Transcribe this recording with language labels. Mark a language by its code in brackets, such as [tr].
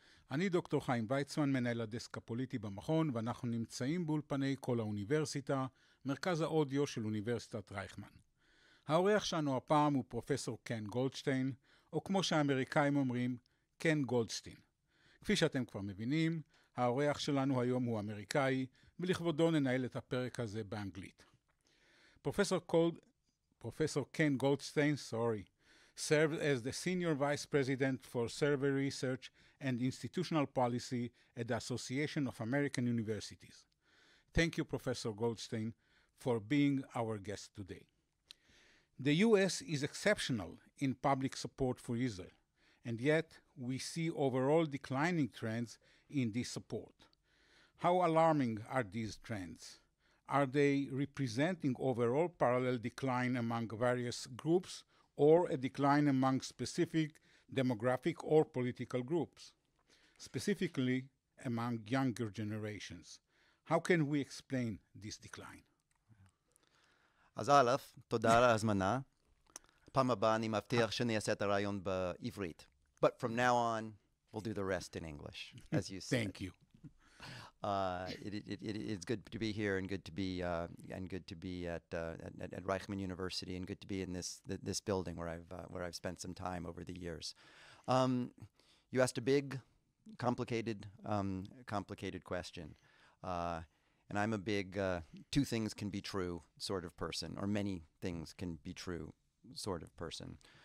[he] אני דוקטור חיים, וייצמן, מנהל הדסק הפוליטי במכון, ואנחנו נמצאים באולפני כל האוניברסיטה, מרכז האודיו של אוניברסיטת רייכמן. האורח שלנו הפעם הוא פרופסור גולדסטין, או כמו שהאמריקאים אומרים, גולדסטין. כפי שאתם כבר מבינים, האורח שלנו היום הוא אמריקאי, ולכבודו ננהל את הפרק הזה באנגלית. [en] Professor Ken Goldstein, served as the Senior Vice President for Survey Research and Institutional Policy at the Association of American Universities. Thank you, Professor Goldstein, for being our guest today. The U.S. is exceptional in public support for Israel, and yet we see overall declining trends in this support. How alarming are these trends? Are they representing overall parallel decline among various groups or a decline among specific demographic or political groups, specifically among younger generations? How can we explain this decline? [he] אז א', תודה על ההזמנה. פעם הבאה אני מבטיח שאני אעשה את הרעיון בעברית. [en] But from now on, we'll do the rest in English, as you said. Thank you. It's good to be here and good to be at Rייכמן University and good to be in this building where I've spent some time over the years. You asked a big, complicated question, and I'm a big two things can be true sort of person, or many things can be true sort of person.